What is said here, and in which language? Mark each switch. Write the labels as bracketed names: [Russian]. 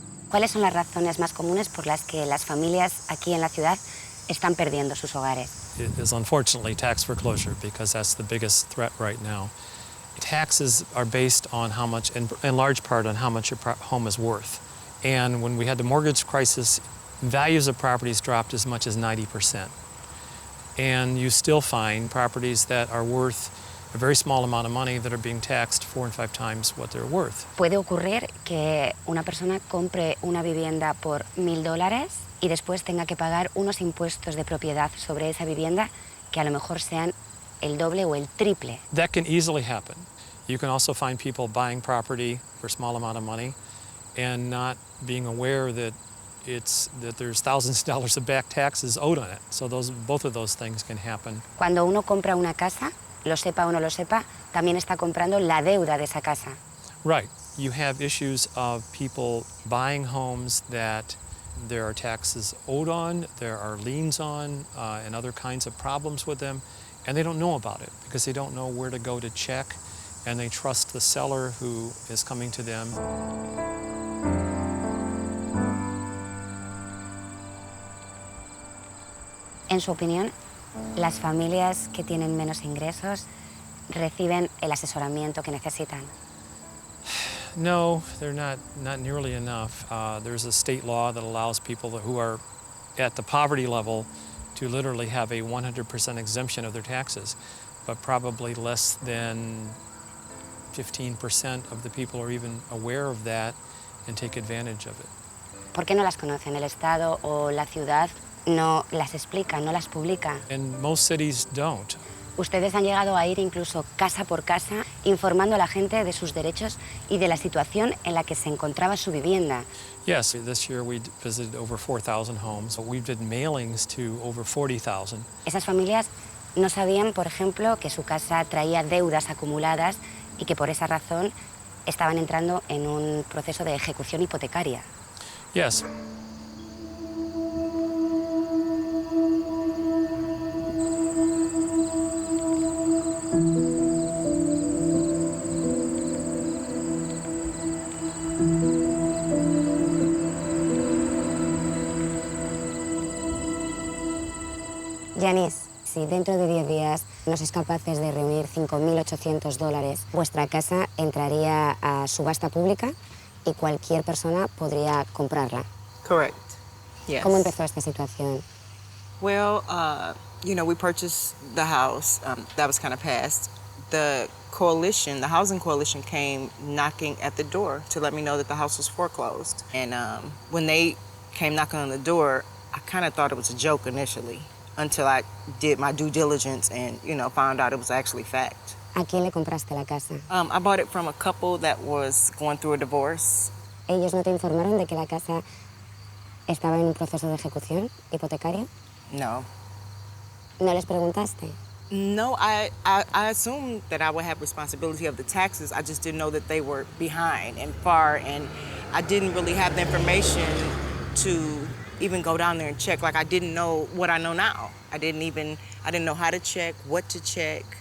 [Spanish] ¿Cuáles son las razones más comunes por las que las familias aquí en la ciudad están perdiendo sus hogares? [English] It is unfortunately tax foreclosure, because that's the biggest threat right now. Taxes are based on how much, in large part, on how much your home is worth. And when we had the mortgage crisis, values of properties dropped as much as 90%. And you still find properties that are worth a very small amount of money that are being taxed 4 and 5 times what they're worth. [Spanish] ¿Puede ocurrir que una persona compre una vivienda por $1.000 y después tenga que pagar unos impuestos de propiedad sobre esa vivienda que a lo mejor sean el doble o el triple? [English] That can easily happen. You can also find people buying property for a small amount of money and not being aware that there's thousands of dollars of back taxes owed on it. So both of those things can happen. [Spanish] Cuando uno compra una casa, lo sepa o no lo sepa, también está comprando la deuda de esa casa. [English] Right. You have issues of people buying homes that there are taxes owed on, there are liens on, and other kinds of problems with them, and they don't know about it because they don't know where to go to check, and they trust the seller who is coming to them. [Spanish] En su opinión, ¿las familias que tienen menos ingresos reciben el asesoramiento que necesitan? [English] No, they're not nearly enough. There's a state law that allows people who are at the poverty level to literally have a 100% exemption of their taxes, but probably less than 15% of the people are even aware of that and take advantage of it. [Spanish] ¿Por qué no las conocen? ¿El Estado o la ciudad no las explica, no las publica? [English] And most cities don't. [Spanish] Ustedes han llegado a ir incluso casa por casa informando a la gente de sus derechos y de la situación en la que se encontraba su vivienda. [English] Yes, this year we visited over 4,000 homes. We did mailings to over 40,000. [Spanish] Esas familias no sabían, por ejemplo, que su casa traía deudas acumuladas y que por esa razón estaban entrando en un proceso de ejecución hipotecaria. [English] Yes. [Spanish] Yanis, si dentro de 10 días no sois capaces de reunir $5.800, vuestra casa entraría a subasta pública y cualquier persona podría comprarla. [English] Correct. Yes. [Spanish] ¿Cómo empezó esta situación? [English] Well, we purchased the house. That was kind of past. The coalition, the housing coalition, came knocking at the door to let me know that the house was foreclosed. And when they came knocking on the door, I kind of thought it was a joke initially, until I did my due diligence and, found out it was actually fact. [Spanish] ¿A quién le compraste la casa? [English] I bought it from a couple that was going through a divorce. [Spanish] ¿Ellos no te informaron de que la casa estaba en un proceso de ejecución hipotecaria? [English] No. [Spanish] ¿No les preguntaste? [English] No, I assumed that I would have responsibility of the taxes. I just didn't know that they were behind and far, and I didn't really have the information to even go down there and check. Like, I didn't know what I know now. I didn't know how to check, what to check.